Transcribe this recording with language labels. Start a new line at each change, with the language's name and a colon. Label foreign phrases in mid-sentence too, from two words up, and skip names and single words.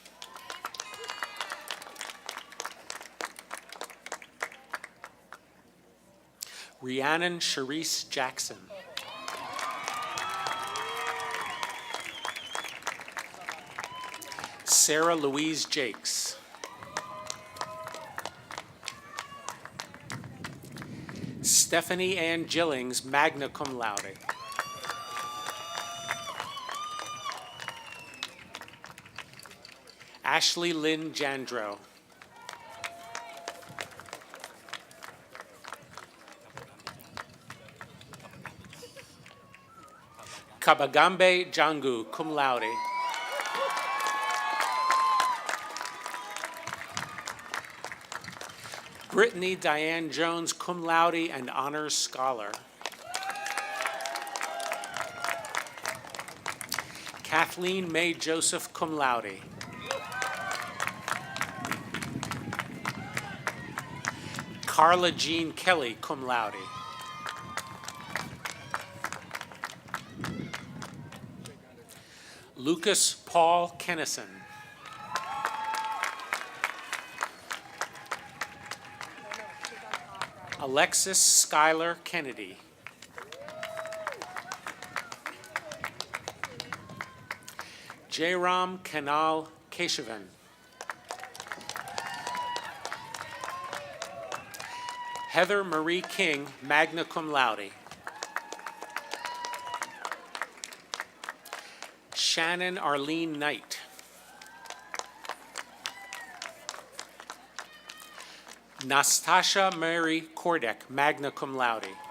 English: Rhiannon Charisse Jackson. Sarah Louise Jakes. Stephanie Ann Gillings,
Latin: magna cum laude.
English: Ashley Lynn Jandro. Kabagambe Jangu,
Latin: cum laude.
English: Brittany Diane Jones,
Latin: cum laude
English: and honors scholar. Kathleen May Joseph,
Latin: cum laude.
English: Carla Jean Kelly,
Latin: cum laude.
English: Lucas Paul Kennison. Alexis Schuyler Kennedy. Jairam Kanal Keshavan. Heather Marie King,
Latin: magna cum laude.
English: Shannon Arlene Knight. Nastasha Mary Kordek,
Latin: magna cum laude.